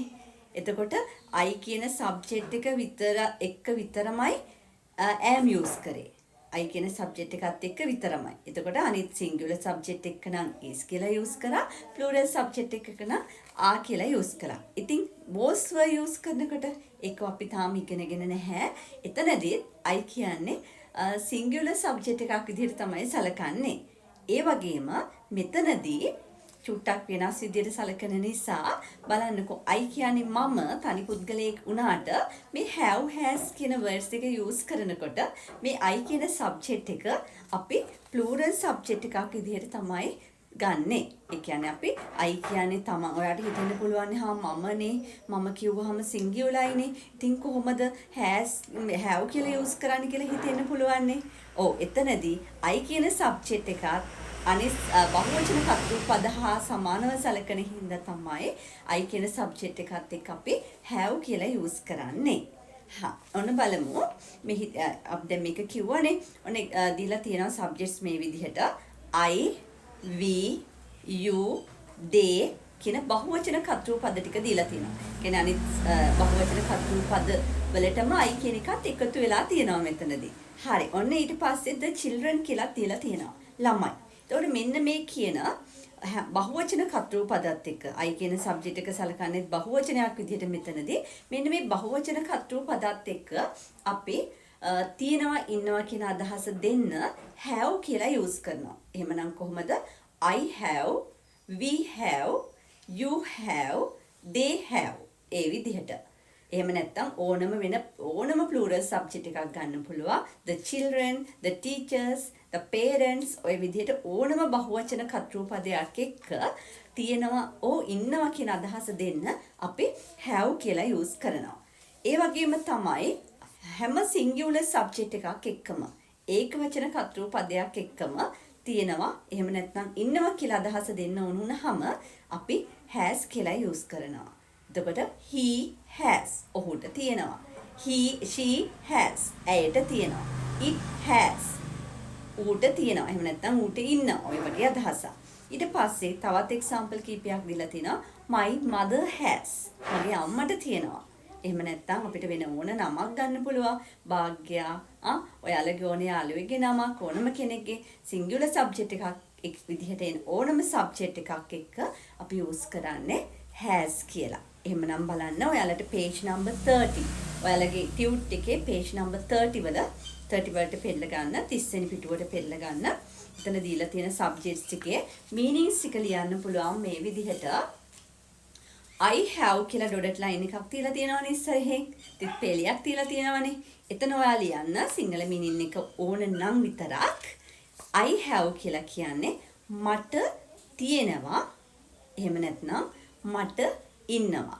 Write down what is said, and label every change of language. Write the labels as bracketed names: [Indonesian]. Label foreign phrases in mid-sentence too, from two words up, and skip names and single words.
[Sinhala] එතකොට I කියන subject එක විතරමයි am use කරේ. I කියන subject එකත් එක්ක විතරමයි. එතකොට අනිත් [English] singular subject [Sinhala] එක නම් is කියලා use කරා. [English] plural subject [Sinhala] එක නම් are කියලා use කරා. ඉතින් [English] was were use [Sinhala] කරනකොට ඒක අපි තාම ඉගෙනගෙන නැහැ. එතනදී I කියන්නේ [English] singular subject [Sinhala] එකක් විදිහට තමයි සැලකන්නේ. ඒ වගේම මෙතනදී චුට්ටක් වෙනස් විදිහට සැලකන නිසා බලන්නකෝ I කියන්නේ මම තනි පුද්ගලයෙක් වුණාට මේ [English] have has [Sinhala] කියන words එක use කරනකොට මේ I කියන subject එක අපි [English] plural subject [Sinhala] එකක් විදිහට තමයි ගන්නෙ. ඒ කියන්නේ අපි I කියන්නේ තමන් ඔයාලට හිතෙන්න පුළුවන් මමනේ මම කිව්වහම singularයිනේ. ඉතින් කොහොමද have කියලා use කරන්න කියලා හිතෙන්න පුළුවන්නේ. ඔව් එතනදී I කියන subject එකත් අනිත් බහුවචන කර්තෘ පද හා සමානව සැලකෙන හින්දා තමයි I කියන subject එකත් එක්ක අපි have කියලා use කරන්නේ. ඔන්න බලමු. මෙහි අපි දැන් මේක කිව්වනේ. ඔන්න දීලා තියෙනවා subjects මේ විදිහට [English] I, we, you, they [Sinhala] කියන බහුවචන කර්තෘ පද ටික දීලා තියෙනවා. කියන්නේ අනිත් බහුවචන කර්තෘ පද වලටම I කියන එකත් එකතු වෙලා තියෙනවා මෙතනදී. හරි. ඔන්න ඊට පස්සේ [English] the children [Sinhala] කියලා තියලා තියෙනවා. ළමයි. එතකොට මෙන්න මේ කියන බහුවචන කර්තෘ පදත් එක්ක I කියන subject එක සලකන්නේ බහුවචනයක් විදිහට මෙතනදී මෙන්න මේ බහුවචන කර්තෘ පදත් එක්ක අපි තියෙනවා ඉන්නවා කියන අදහස දෙන්න have කියලා use කරනවා. එහෙමනම් කොහොමද? [English] I have, we have, you have, they have. [Sinhala] ඒ විදිහට. එහෙම නැත්නම් ඕනම [English] plural subject [Sinhala] එකක් ගන්න පුළුවන්. [English] The children, the teachers, the parents [Sinhala] ඔය විදිහට ඕනම බහුවචන කර්තෘ පදයක් එක්ක තියෙනවා ඉන්නවා කියන අදහස දෙන්න අපි have කියලා use කරනවා. ඒ වගේම තමයි හැම [English] singular subject [Sinhala] එකක් එක්කම ඒකවචන කර්තෘ පදයක් එක්කම තියෙනවා එහෙම නැත්නම් ඉන්නවා කියලා අදහස දෙන්න ඕන වුණාම අපි has කියලා use කරනවා. එතකොට [English] he has [Sinhala] ඔහුට තියෙනවා. [English] she has [Sinhala] ඇයට තියෙනවා. [English] it has [Sinhala] ඌට තියෙනවා. එහෙම නැත්නම් ඌට ඉන්නවා. ඔය වගේ අදහසක්. ඊට පස්සේ තවත් එක්සැම්පල් කීපයක් දීලා තිනවා. [English] my mother has [Sinhala] මගේ අම්මට තියෙනවා. එහෙම නැත්නම් අපිට වෙන ඕන නමක් ගන්න පුළුවන්. භාග්‍යා ඔයාලගේ ඕන යාළුවෙක්ගේ නමක් ඕනම කෙනෙක්ගේ [English] singular subject [Sinhala] එකක් එක් විදිහට එන ඕනම සබ්ජෙක්ට් එකක් එක්ක අපි යූස් කරන්නේ has කියලා. එහෙමනම් බලන්න ඔයාලට [English] page number [Sinhala] 30. ඔයාලගේ ටියුට් එකේ [English] page number [Sinhala] 30 වල 30 වලට පෙළ ගන්න 30 වෙනි පිටුවට පෙළ ගන්න. එතන දීලා තියෙන සබ්ජෙක්ට්ස් එකේ මීනින්ග්ස් ටික ලියන්න පුළුවන් මේ විදිහට. [English] I have [Sinhala] කියලා [English] dot line [Sinhala] එකක් තියලා තියෙනවනේ ඉස්සරහින්. තිත් පෙළියක් තියලා තියෙනවනේ. එතන ඔයා ලියන්න සිංගල මීනින් එක ඕන නම් විතරක් [English] I have [Sinhala] කියලා කියන්නේ මට තියෙනවා. එහෙම නැත්නම් මට ඉන්නවා.